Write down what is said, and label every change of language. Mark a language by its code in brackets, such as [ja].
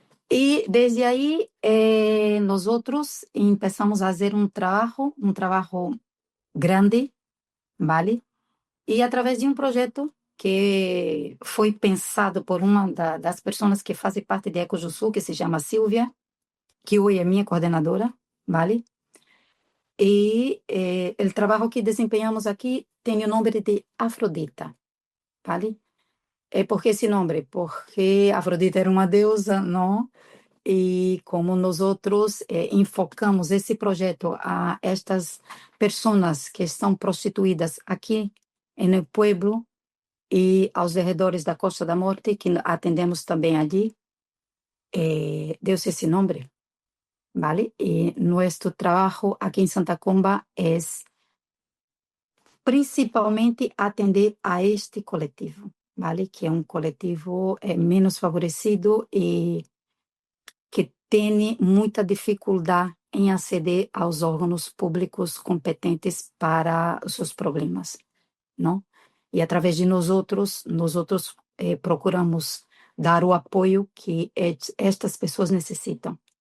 [pt] E desde aí, nós outros começamos a fazer um trabalho grande, vale? E através de um projeto que foi pensado por uma das pessoas que fazem parte de Ecos do Sul, que se chama Silvia, que hoje é minha coordenadora, vale? [es] Y el trabajo que desempeñamos aquí tiene el nombre de Afrodita, ¿vale? ¿Por qué ese nombre? [pt] Porque Afrodita era uma deusa, não? E [es] como nosotros [pt] enfocamos esse projeto a estas pessoas que estão prostituídas aqui no [es] pueblo [pt] e aos redores da Costa da Morte, que atendemos também ali, deu-se esse nome, ¿vale? [es] Y nuestro trabajo aquí en Santa Comba es principalmente atender a este coletivo, ¿vale? [pt] Que é um coletivo menos favorecido e que tem muita dificuldade em aceder aos órgãos públicos competentes para os seus problemas, não? E através de nós outros procuramos dar o apoio que estas pessoas necessitam.